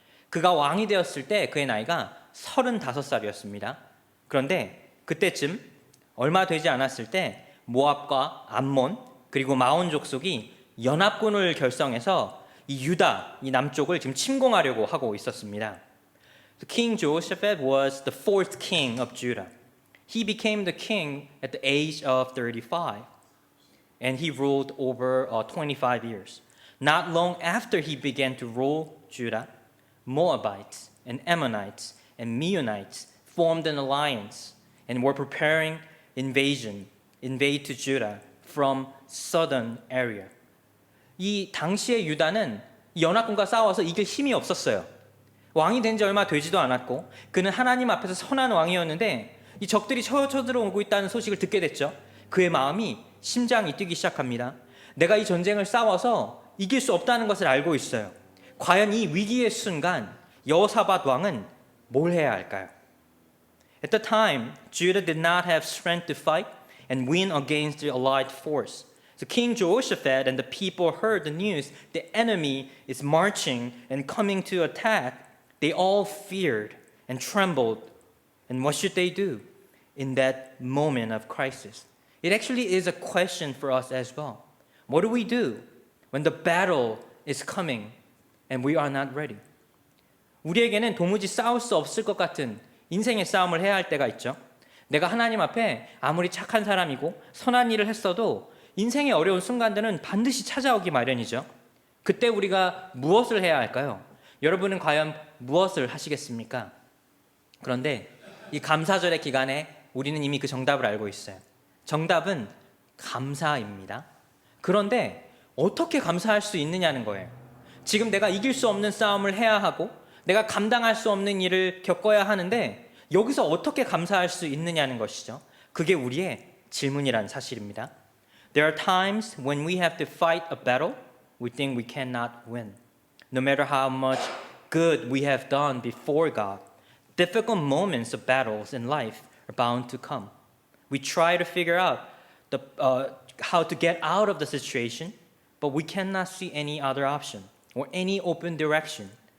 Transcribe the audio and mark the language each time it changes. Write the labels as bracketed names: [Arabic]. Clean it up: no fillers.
[Korean] 그가 왕이 되었을 때 그의 나이가 35살이었습니다. 그런데 그때쯤 얼마 되지 않았을 때 모압과 암몬 그리고 마온 족속이 연합군을 결성해서 이 유다, 이 남쪽을 지금 침공하려고 하고 있었습니다. [English] King Jehoshaphat was the fourth king of Judah. He became the king at the age of 35 and he ruled over 25 years. Not long after he began to rule Judah, Moabites and Ammonites and Meunites formed an alliance and were preparing invade to Judah from southern area. [Korean] 이 당시의 유다는 연합군과 싸워서 이길 힘이 없었어요. 왕이 된 지 얼마 되지도 않았고 그는 하나님 앞에서 선한 왕이었는데 이 적들이 쳐들어오고 있다는 소식을 듣게 됐죠. 그의 마음이 심장이 뛰기 시작합니다. 내가 이 전쟁을 싸워서 이길 수 없다는 것을 알고 있어요. 과연 이 위기의 순간 여호사밧 왕은 뭘 해야 할까요? [English] At the time, Judah did not have strength to fight and win against the allied force. So King Jehoshaphat and the people heard the news the enemy is marching and coming to attack. They all feared and trembled. And what should they do in that moment of crisis? It actually is a question for us as well. What do we do when the battle is coming and we are not ready? [Korean] 우리에게는 도무지 싸울 수 없을 것 같은 인생의 싸움을 해야 할 때가 있죠. 내가 하나님 앞에 아무리 착한 사람이고 선한 일을 했어도 인생의 어려운 순간들은 반드시 찾아오기 마련이죠. 그때 우리가 무엇을 해야 할까요? 여러분은 과연 무엇을 하시겠습니까? 그런데 이 감사절의 기간에 우리는 이미 그 정답을 알고 있어요. 정답은 감사입니다. 그런데 어떻게 감사할 수 있느냐는 거예요. 지금 내가 이길 수 없는 싸움을 해야 하고 내가 감당할 수 없는 일을 겪어야 하는데 여기서 어떻게 감사할 수 있느냐는 것이죠. 그게 우리의 질문이라는 사실입니다. [English] There are times when we have to fight a battle we think we cannot win. No matter how much good we have done before God, difficult moments of battles in life are bound to come. We try to figure out how to get out of the situation, but we cannot see any other option or any open direction.